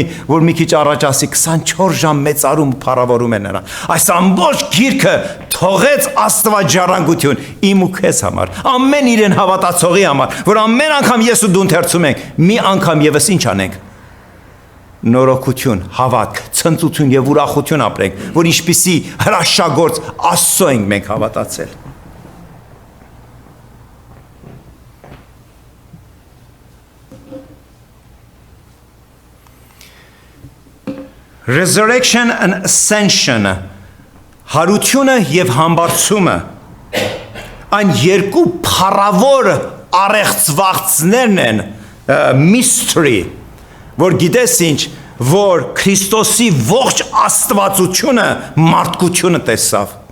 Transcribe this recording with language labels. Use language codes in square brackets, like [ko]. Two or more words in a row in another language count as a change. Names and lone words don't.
[hy] որ մի քիչ առաջ ասի 24 ժամ մեծարում փառավորում է նրան։ Այս ամբողջ գիրքը թողեց Աստված ժառանգություն իմ ու քեզ համար, ամեն իրեն հավատացողի համար, որ ամեն անգամ ես ու դու ընթերցում ենք, մի անգամ եւս ինչ անենք։ Նորոգություն, հավատք, ցնծություն եւ ուրախություն ապրենք, որ ինչպիսի հրաշագործ Աստծո ենք մենք հավատացել։ [en] Resurrection and ascension, [hy] հարությունը եւ համբարձումը, այն երկու փառավոր առեղծվածներն են, mystery, որ գիտես ինչ, որ Քրիստոսի ողջ աստվածությունը մարդկությունը տեսավ։